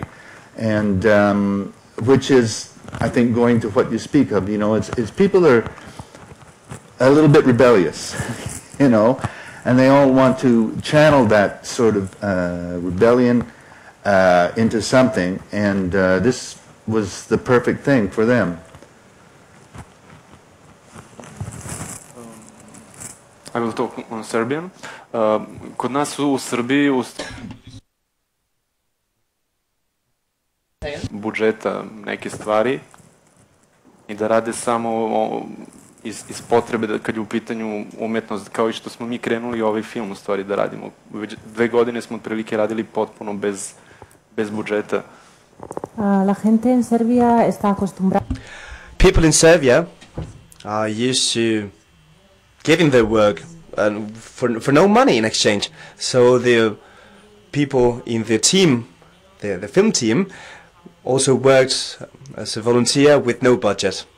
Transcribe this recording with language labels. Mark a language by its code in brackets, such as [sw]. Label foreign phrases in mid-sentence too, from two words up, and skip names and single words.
[en] And which is, I think, going to what you speak of, you know, it's people that are a little bit rebellious, you know, and they all want to channel that sort of rebellion into something, and this was the perfect thing for them. I will talk on Serbian. [sr] Kod nas u Srbiji budžeta neke stvari i da rade samo iz potrebe da kad je u pitanju umjetnost, kao i što smo mi krenuli ovaj film u stvari da radimo. Već 2 godine smo otprilike radili potpuno bez budžeta. [es] La gente en Serbia está acostumbrada. [en] People in Serbia are used to giving their work for no money in exchange. So the people in the team, the film team, also worked as a volunteer with no budget.